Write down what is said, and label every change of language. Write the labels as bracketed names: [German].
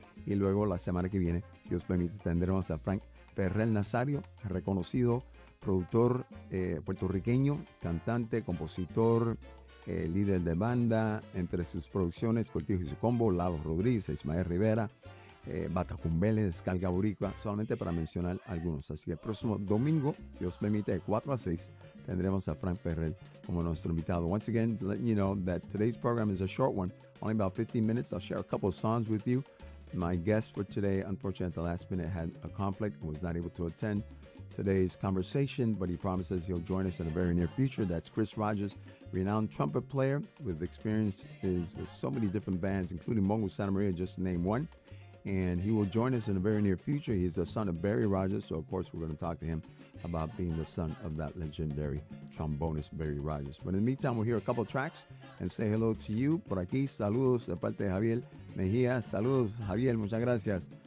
[Spanish] Y luego la semana que viene, si os permite, tendremos a Frank Ferrer Nazario, reconocido productor puertorriqueño, cantante, compositor, líder de banda. Entre sus producciones, Cortijo y su Combo, Lalo Rodríguez, Ismael Rivera, Batacumbele, Descarga Boricua, solamente para mencionar algunos. Así que el próximo domingo, si os permite, de 4 a 6, tendremos a Frank Ferrer como nuestro invitado. [English] Once again, letting you know that today's program is a short one, only about 15 minutes. I'll share a couple of songs with you. My guest for today, unfortunately, at the last minute had a conflict and was not able to attend today's conversation, but he promises he'll join us in the very near future. That's Chris Rogers, renowned trumpet player with experience with so many different bands, including Mongo Santa Maria, just to name one. And he will join us in the very near future. He's the son of Barry Rogers, so of course we're going to talk to him about being the son of that legendary trombonist Barry Rogers. But in the meantime, we'll hear a couple tracks and say hello to you. [Spanish] Por aquí, saludos de parte de Javier Mejía. Saludos, Javier, muchas gracias.